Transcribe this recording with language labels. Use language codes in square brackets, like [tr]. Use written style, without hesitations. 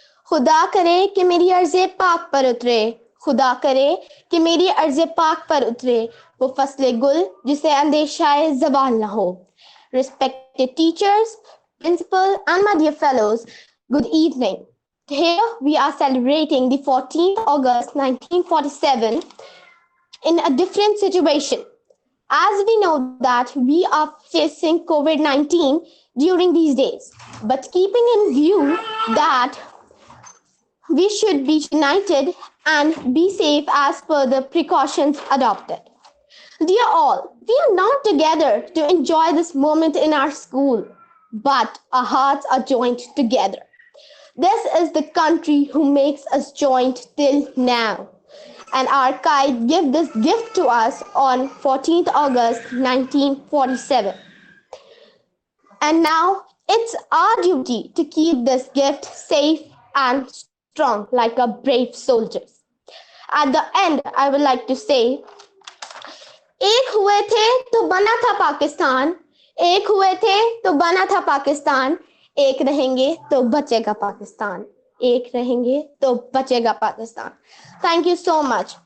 [ur] خدا کرے کہ میری عرض پاک پر اترے، خدا کرے کہ میری عرض پاک پر اترے وہ فصل گل جسے اندیشہ زوال نہ ہو. [en] Respected teachers, principal and my dear fellows, good evening. Here we are celebrating the 14th August 1947 in a different situation. As we know that we are facing COVID-19 during these days, but keeping in view that we should be united and be safe as per the precautions adopted. Dear all, we are not together to enjoy this moment in our school, but our hearts are joined together. This is the country who makes us joined till now. And our Quaid gave this gift to us on 14th August 1947. And now it's our duty to keep this gift safe and strong like our brave soldiers. At the end, I would like to say, [ur] ایک ہوئے تھے تو بنا تھا پاکستان، ایک ہوئے تھے تو بنا تھا پاکستان، ایک رہیں گے تو بچے گا پاکستان، ایک رہیں گے تو بچے گا Pakistan. [en] Thank you so much.